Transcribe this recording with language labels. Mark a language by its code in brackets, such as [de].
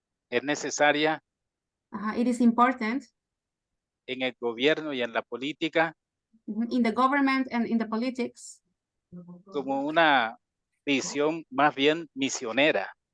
[es] es necesaria [en] it is important [es] en el gobierno y en la política [en] in the government and in the politics, [es] como una visión más bien misionera.